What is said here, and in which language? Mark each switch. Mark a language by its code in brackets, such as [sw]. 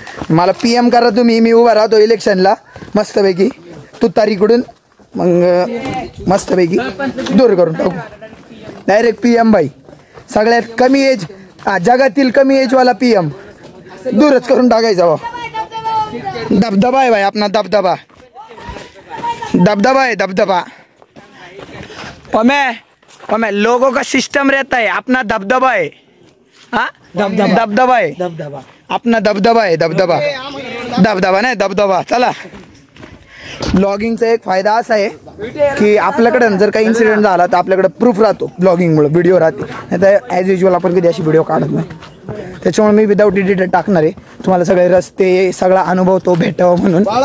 [mr] मला PM करा तुम्ही, मी उभा राहतो इलेक्शनला मस्तपैकी तुतारीकडून, मग मस्तपैकी दूर करून टाकू डायरेक्ट PM बाई. सगळ्यात कमी एज, जगातील कमी एजवाला PM दूरच करून टाकायचा. [hi] दबदबा है भाई अपना, दबदबा है दबदबा. पमे लोगों का सिस्टम रहता है, अपना दबदबा है. हाँ दबदबा है, अपना दबदबा है, दबदबा. [mr] धबधबा नाही धबधबा. चला, ब्लॉगिंगचा एक फायदा असा आहे की आपल्याकडे जर काही इन्सिडेंट झाला तर आपल्याकडे प्रूफ राहतो ब्लॉगिंगमुळे, व्हिडिओ राहते. नाही तर ॲज युजल आपण कधी अशी व्हिडिओ काढत नाही. त्याच्यामुळे मी विदाऊट एडिटर टाकणार आहे, तुम्हाला सगळे रस्ते सगळा अनुभव तो भेटावा म्हणून.